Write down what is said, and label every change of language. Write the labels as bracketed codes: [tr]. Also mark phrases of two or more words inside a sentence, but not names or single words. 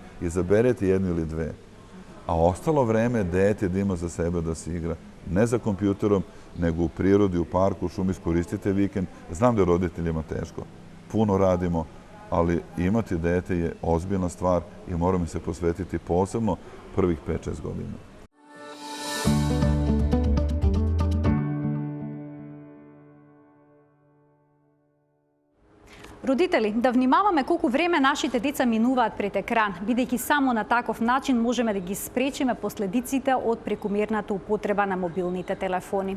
[sr] Izaberete jednu ili dve. A ostalo vreme dete da ima za sebe da se igra. Ne za kompjuterom, nego u prirodi, u parku, u šumi, iskoristite vikend. Znam da je roditeljima teško. Puno radimo, ali imati dete je ozbiljna stvar i moramo se posvetiti posebno prvih 5-6 godina. [mk] Родители, да внимаваме колку време нашите деца минуваат пред екран, бидејќи само на таков начин можеме да ги спречиме последиците од прекумерната употреба на мобилните телефони.